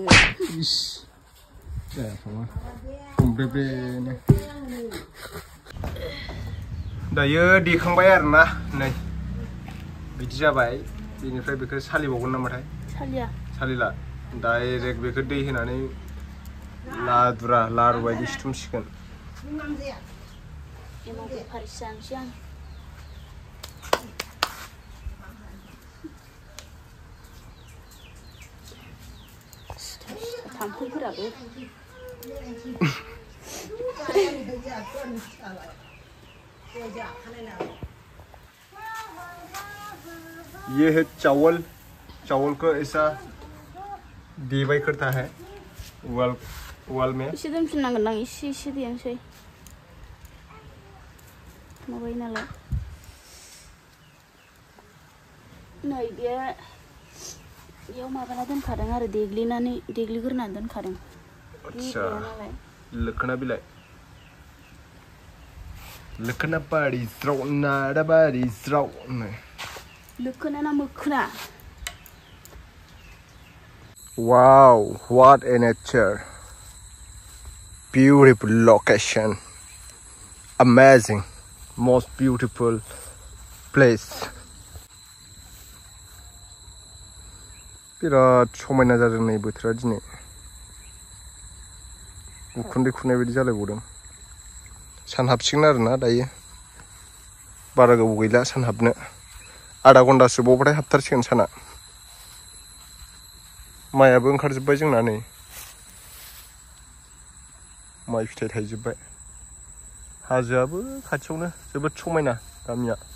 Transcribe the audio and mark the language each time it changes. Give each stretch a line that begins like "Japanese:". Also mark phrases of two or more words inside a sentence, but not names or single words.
Bodo: इस जायाखैमा हमब्रेब्रेनो दायो देखांबाय आरोना नै बिदि जाबाय बेनिफ्राय बेखौ सालिबावगोन नामाथाय सालिला डाइरेक्ट बेखौ दै होनानै लादुरा लारु बायदि सिथुमसिगोन थाम्फैफोराबो
Hindi: ये है चावल चावल को ऐसा देबाय करता है उवाल में
Bodo: इसे दोनफिननांगोन आं इसे देनोसै माबायो नालाय नै बेयाव माबाना दोनखादों आरो देग्लिग्रोनानै दोनखादों अच्छा लोखोना बिलाइ लोखोना बारि ज्राव नारा बारि ज्राव लोखोना ना मोखोना
English: Wow, what a nature. Beautiful location. Amazing. Most beautiful place.
Bodo: बिराद समायना जादों नै बोथोरा दिनै उखुन्दै खुनाय बायदि जालायबावदों सान हाबसिगोन आरोना दायो बारा गोबाव गैला सान हाबनो आधा घन्टासो बावबाथाय हाबथारसिगोन साना माइयाबो ओंखारजोब्बाय जोंना नै माइ फिथाइ थाइजोब्बाय हाजोआबो खाथियावनो जोबोद समायना गामिया